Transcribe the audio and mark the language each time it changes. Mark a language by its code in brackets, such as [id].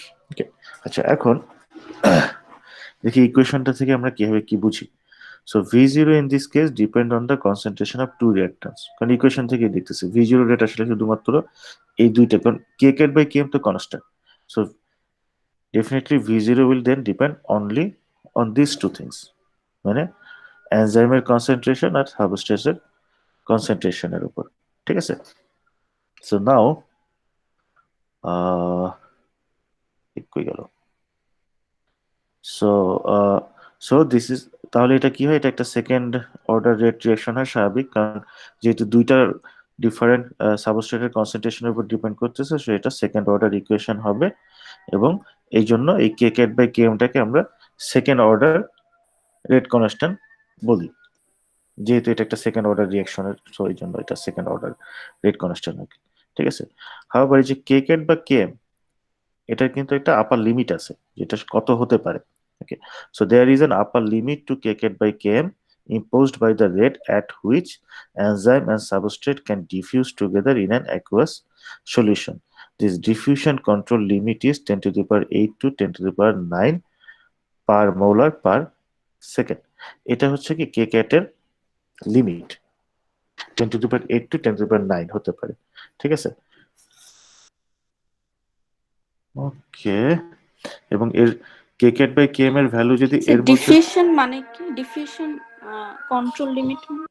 [bn] ওকে, আচ্ছা, এখন দেখি ইকুয়েশনটা থেকে আমরা কিভাবে কি বুঝি। [en] so V zero in this case depend on the concentration of two reactants, [bn] কারণ ইকুয়েশন থেকে দেখতেছি ভি জিরো রেট আসলে শুধুমাত্র এই দুইটা, কারণ কে ক্যাট বাই কে এম তো constant. [en] so definitely V0 will then depend only on these two things, [bn] মানে এনজাইমের কনসেন্ট্রেশন আর সাবস্ট্রেটের কনসেন্ট্রেশনের উপর। ঠিক আছে, [en] so now [bn] ঠিক হয়ে গেল। সো [en] so this is, [bn] তাহলে এটা কি হয়, এটা একটা সেকেন্ড অর্ডার রেট রিয়াকশন হয় স্বাভাবিক, কারণ যেহেতু দুইটা ডিফারেন্ট সাবস্ট্রেটের কনসেন্ট্রেশনের উপর ডিপেন্ড করতেছে, সো এটা সেকেন্ড অর্ডার ইকুয়েশন হবে। এবং এই জন্য এই কে ক্যাট বাই কে এমটাকে আমরা সেকেন্ড অর্ডার রেট কনস্ট্যান্ট বলি, যেহেতু এটা একটা সেকেন্ড অর্ডার রিয়াকশনের, সো এই জন্য এটা সেকেন্ড অর্ডার রেট কনস্ট্যান্ট আর কি। ঠিক আছে। হাওয়ার এই যে কে ক্যাট বা কে এম, এটার কিন্তু একটা আপার লিমিট আছে, যেটা কত হতে পারে। [en] Okay, so there is an upper limit to K cat by K M imposed by the rate at which enzyme and substrate can diffuse together in an aqueous solution. This diffusion control limit is 10 to the power 8 to 10 to the power 9 per molar per second. [bn] এটা হচ্ছে কি কে ক্যাটের limit, [en] 10 to the power 8 to 10 to the power 9 [bn] হতে পারে। ঠিক আছে। ওকে, এবং এর কে cat by K M এর ভ্যালু যদি এর মধ্যে, ডিফিউশন মানে কি? Diffusion control limit